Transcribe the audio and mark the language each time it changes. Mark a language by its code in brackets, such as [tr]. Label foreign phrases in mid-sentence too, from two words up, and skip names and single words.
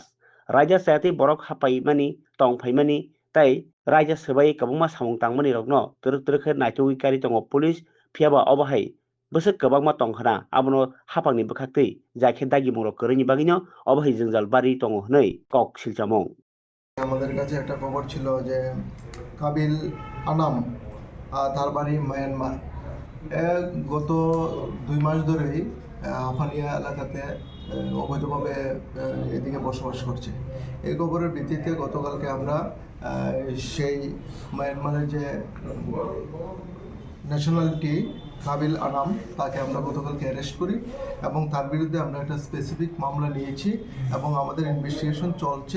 [trp] Raja Seti Borok Hapai Mani, Tong Paimani, Tai Raja Sebai Kabuma Samung Tangmani Rogno, Turk Naitui Kari Tongo Police, Piaba Obahai, Busuk Kabama Tongkana, Abono Hapani Bakati, Zakendagi Moro Korini Bagino, Obahai Zingal Bari Tongo Nei, Kok Silchamong. [bn] আমাদের কাছে একটা খবর ছিল যে কাবিল আনাম তার বাড়ি মায়ানমার গত 2 মাস ধরেই আফানিয়া এলাকাতে অবৈধভাবে এদিকে বসবাস করছে। এই খবরের ভিত্তিতে গতকালকে আমরা সেই মায়ানমারের যে ন্যাশনালিটি কাবিল আনাম তাকে আমরা গতকালকে অ্যারেস্ট করি এবং তার বিরুদ্ধে আমরা একটা স্পেসিফিক মামলা নিয়েছি এবং আমাদের ইনভেস্টিগেশন চলছে।